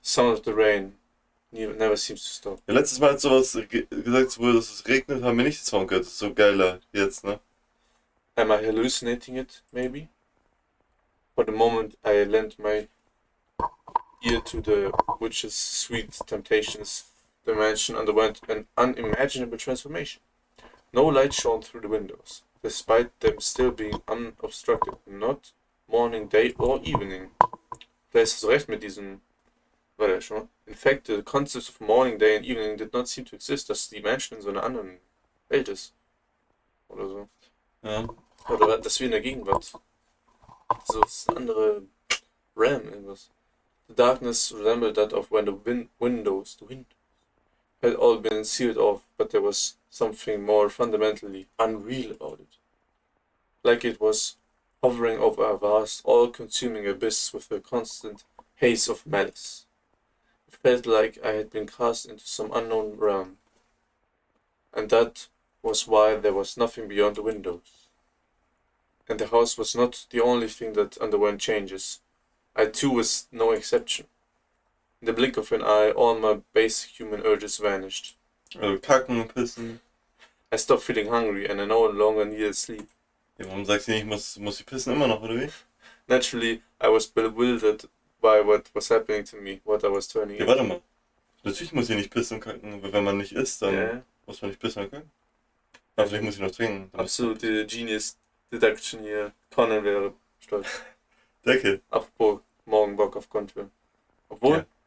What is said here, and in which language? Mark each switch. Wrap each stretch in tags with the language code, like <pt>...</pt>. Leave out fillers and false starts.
<en>Sound of the rain never seems to stop.</en> <de>Ja, letztes Mal, als sowas gesagt wurde, dass es regnet, haben wir nicht den Song gehört. Das ist so geiler jetzt, ne?</de> <en>Am I hallucinating it, maybe? For the moment I lent my ear to the witch's sweet temptations, the mansion underwent an unimaginable transformation. No light shone through the windows, despite them still being unobstructed, not morning, day or evening.</en> <de>Vielleicht hast du recht mit diesem, war der schon mal?</de> <en>In fact, the concepts of morning, day and evening did not seem to exist,</en> <de>dass die Mansion in so einer anderen Welt ist. Oder so. Ja. Oder dass wir in der Gegenwart. So, das ist eine andere Realm, irgendwas.</de> <en>The darkness resembled that of when the windows had all been sealed off, but there was something more fundamentally unreal about it. Like it was hovering over a vast, all-consuming abyss with a constant haze of malice. It felt like I had been cast into some unknown realm. And that was why there was nothing beyond the windows. And the house was not the only thing that underwent changes. I too was no exception. In the blink of an eye, all my basic human urges vanished.</en> <de>Also kacken, pissen.</de> <en>I stopped feeling hungry and I no longer needed sleep.</en> <de>Ja, warum sagst du nicht, muss ich pissen immer noch, oder wie?</de> <en>Naturally, I was bewildered by what was happening to me, what I was turning</en> <de>Ja,</de> <en>into.</en> <de>warte mal. Natürlich muss ich nicht pissen und kacken, aber wenn man nicht isst, dann Ja. muss man nicht pissen und kacken. Aber vielleicht muss ich noch trinken.</de> <en>Absolute Genius Deduction</en> <de>hier. Conan wäre stolz. Danke. Apropos, morgen Bock auf Contra. Obwohl, Ja.</de>